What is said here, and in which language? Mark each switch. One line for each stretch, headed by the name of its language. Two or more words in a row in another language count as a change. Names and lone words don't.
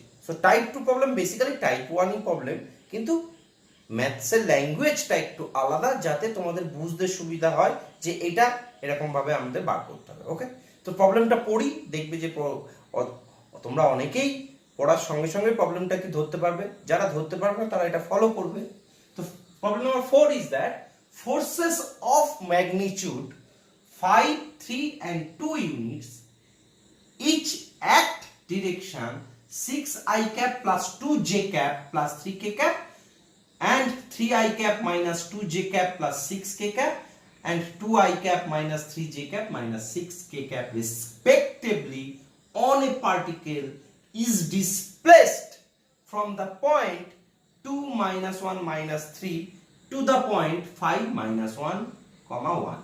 English: so type 2 problem basically type 1 problem,
Bangla: কিন্তু ম্যাথসের ল্যাঙ্গুয়েজটা একটু আলাদা যাতে তোমাদের বুঝতে সুবিধা হয় যে এটা এরকম ভাবে আমাদের বার করতে হবে। ওকে, তো তো প্রবলেমটা পড়ি, দেখবে যে তোমরা অনেকেই পড়ার সঙ্গে সঙ্গে প্রবলেমটাকে ধরতে পারবে, যারা ধরতে পারবে না তারা এটা ফলো করবে।
English: তো problem number 4 is that forces of magnitude 5, 3 and 2 units each act direction 6 I cap plus 2 j cap plus 3 k cap and 3 I cap minus 2 j cap plus 6 k cap and 2 I cap minus 3 j cap minus 6 k cap respectively on a particle is displaced from the point 2 minus 1 minus 3 to the point 5 minus 1 comma 1.